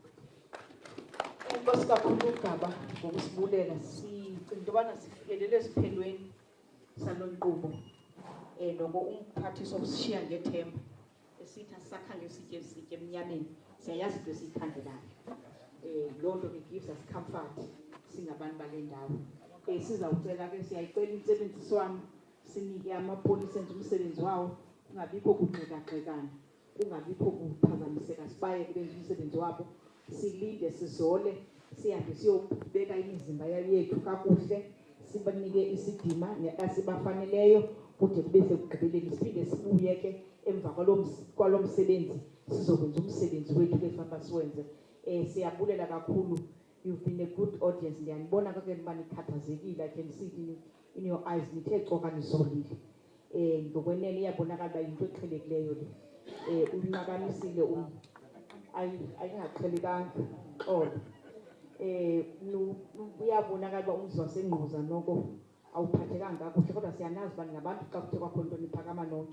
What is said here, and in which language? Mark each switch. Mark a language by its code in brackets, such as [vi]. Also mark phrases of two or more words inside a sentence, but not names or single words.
[xh] Inkosi kakhulu uGaba ngokusibulela. Sicinga into yobana sifikelele esiphelweni salo nkqubo noko umphathiswa usishiya ngethemba esithi asisakhange sitye emnyameni, siyayazi into esiyikhandelayo. Loo nto ke [en] gives us comfort [xh] singabantu bale ndawo. Sizawucela ke siyayicela intsebenziswano sinike amapolisa enze umsebenzi wawo, kungabikho kugxeka-gxekana, kungabikho kuphazamiseka, sibayeke benze umsebenzi wabo, silinde sizole, sihambe siyobeka imizimba yethu kakuhle, sibanike isidima esibafaneleyo kude kube sekugqibeleni. Siphinde sibuye ke emva kwalo msebenzi sizokwenza umsebenzi wethu ke fanele siwenze. Siyabulela kakhulu. [en] You've been a good audience. [xh] Ndiyanibona ke ukuba nikhathazekile. [en] I can see it in your eyes. [xh] Nithe coka nizolile. Ngokwenene iyabonakala uba yinto eqhelekileyo le. Unqakamisile ayingaqhelekanga xolo. Uyabonakala uba umzi waseNgquza noko awuphathekanga kakuhle, kodwa siyanazi uba ningabantu xa kuthe kwakho nto niphakama nonke.